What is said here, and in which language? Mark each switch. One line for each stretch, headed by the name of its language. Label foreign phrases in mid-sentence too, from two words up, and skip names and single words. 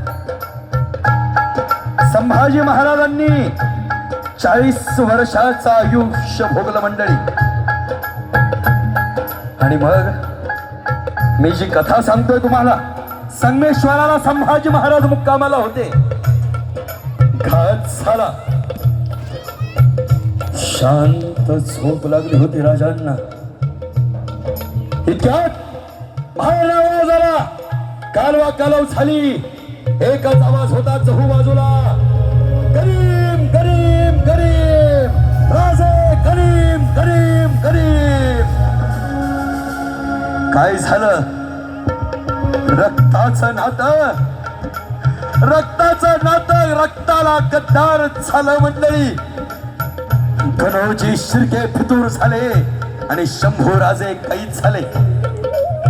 Marathi: संभाजी महाराजांनी 40 वर्षाचं आयुष्य भोगलं मंडळी आणि मग मी जी कथा सांगतोय तुम्हाला संगमेश्वराला संभाजी महाराज मुक्कामाला होते घात झाला शांत झोप लागली होती राजांना इतक्यात बाहेर आवाज आला कालवा कालव झाली एकच आवाज होता चहू बाजूला करीम करीम करीम राजे करीम करीम करीम काय झालं रक्ताचं नातं रक्ताला गद्दार झालं मंडळी कनोजी शिर्के फितूर झाले आणि शंभू राजे कैद झाले.